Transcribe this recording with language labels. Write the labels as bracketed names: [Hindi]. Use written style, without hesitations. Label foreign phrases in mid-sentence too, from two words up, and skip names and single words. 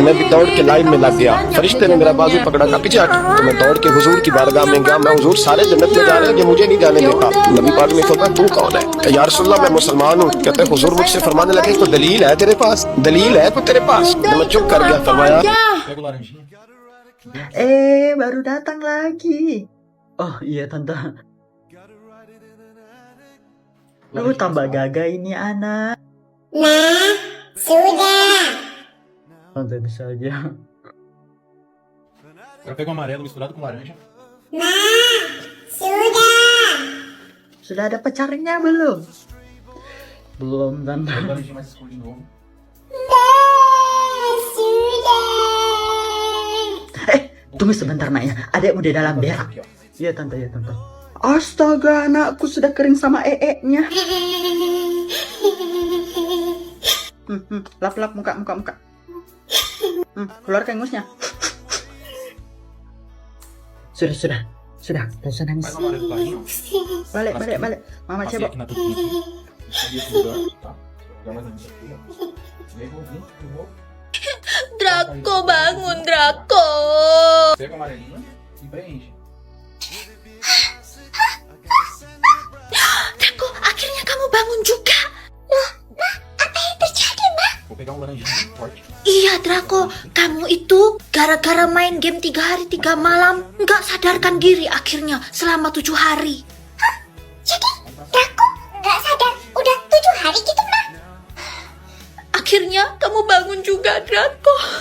[Hindi] मैं भी दौड़ के लाइन में लग गया, फरिश्ते ने मेरा बाजू पकड़ा, का पीछे हट। तो मैं दौड़ के हुजूर की बारगाह में गया, मैं हुजूर सारे जन्नत में जा रहे हैं, ये मुझे नहीं जाने देता। नबी पाक ने कहा, तू कौन है? या रसूलल्लाह मैं मुसलमान हूँ। कहते हुजूर मुझसे फरमाने लगे, कोई दलील है तेरे पास? दलील है तो तेरे पास? तो मैं चुप कर गया। फरमाया, [Indonesian] baru datang lagi. Oh iya tante. Lu tambah gaga ini anak. Nah, sudah. Tante bisa aja. [Portuguese] Café com amarelo misturado com laranja. [Indonesian] Nah, sudah. Sudah ada pacarnya belum? Belum tante. [Portuguese] Laranjinha mais escura de novo. [Indonesian] Nah, sudah. Tunggu sebentar nak ya, adekmu di dalam berak. Iya tante, ya tante. Astaga, anakku sudah kering sama ee-nya. Lap-lap muka. Keluarkan ingusnya. Sudah. Tak usah nangis. [Portuguese] Faz amarelo clarinho. [Indonesian] Balik. Mama [Portuguese] Passei [Indonesian] cebok. [Portuguese] aqui na tuquinha. Isso melhor, tá? Jogar mais ou menos aqui, ó. Vem, vou. [Indonesian] Draco, bangun Draco. [Portuguese] Pega o amarelinho e preenche. [Indonesian] Draco, akhirnya kamu bangun juga. Loh, Ma, apa yang terjadi, Ma? [Portuguese] Vou pegar um laranjinha forte. [Indonesian] Iya, Draco, kamu itu gara-gara main game 3 hari 3 malam nggak sadarkan diri akhirnya selama 7 hari. Hah? Jadi Draco nggak sadar udah 7 hari gitu, Ma? Akhirnya kamu bangun juga, Draco.